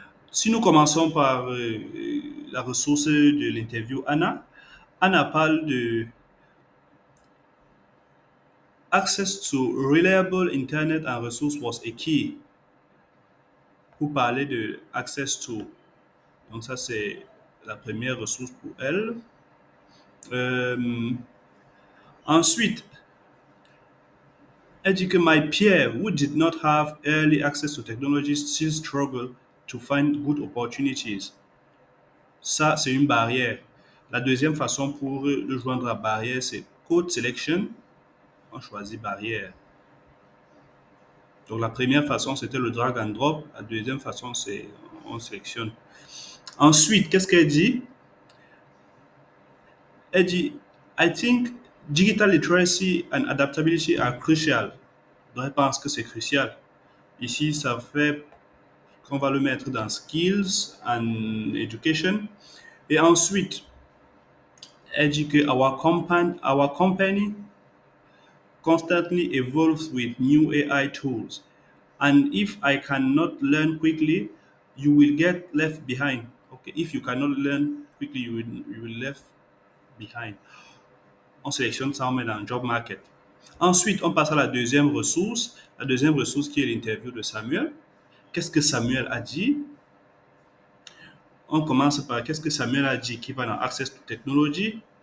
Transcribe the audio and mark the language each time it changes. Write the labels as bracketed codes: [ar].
[fr] Si nous commençons par la ressource de l'interview Anna, Anna parle de [en] access to reliable internet and resource was a key [fr] pour parler de access to. Donc ça c'est la première ressource pour elle. Euh, Ensuite, elle dit que [en] my peer who did not have early access to technology still struggle to find good opportunities. [fr] Ça, c'est une barrière. La deuxième façon pour le joindre à barrière, c'est code selection. on choisit barrière. Donc la première façon, c'était le drag and drop. La deuxième façon, c'est on sélectionne. Ensuite, qu'est-ce qu'elle dit? Elle dit, [en] I think digital literacy and adaptability are crucial. [fr] Donc elle pense que c'est crucial. Ici, ça fait qu'on va le mettre dans skills and education. Et ensuite, elle dit que [en] our company constantly evolves with new AI tools. And if I cannot learn quickly, you will get left behind. Okay, if you cannot learn quickly, you will left behind. [fr] On sélectionne ça, on met dans le job market. Ensuite, on passe à la deuxième ressource. La deuxième ressource qui est l'interview de Samuel. Qu'est-ce que Samuel a dit? On commence par qu'est-ce que Samuel a dit qui va dans Access to Technology.